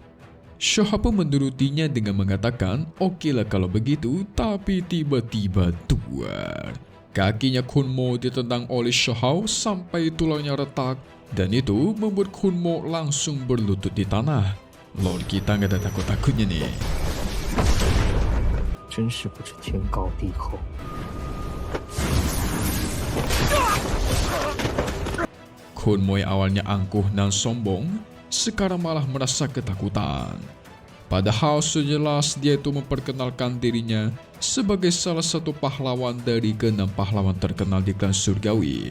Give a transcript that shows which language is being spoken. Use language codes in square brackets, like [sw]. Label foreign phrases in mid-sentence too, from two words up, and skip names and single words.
[id] Xiahou pun menurutinya dengan mengatakan, "Oke lah kalau begitu," tapi tiba-tiba duar. Kakinya Kun Mo ditendang oleh Xiahou sampai tulangnya retak. Dan itu membuat Kun Mo langsung berlutut di tanah. Lord kita nggak ada takut-takutnya nih. [zh] 真是不知天高地厚。 [id] Kun Mo yang awalnya angkuh dan sombong, sekarang malah merasa ketakutan. Padahal sejelas dia itu memperkenalkan dirinya sebagai salah satu pahlawan dari ke-6 pahlawan terkenal di klan surgawi.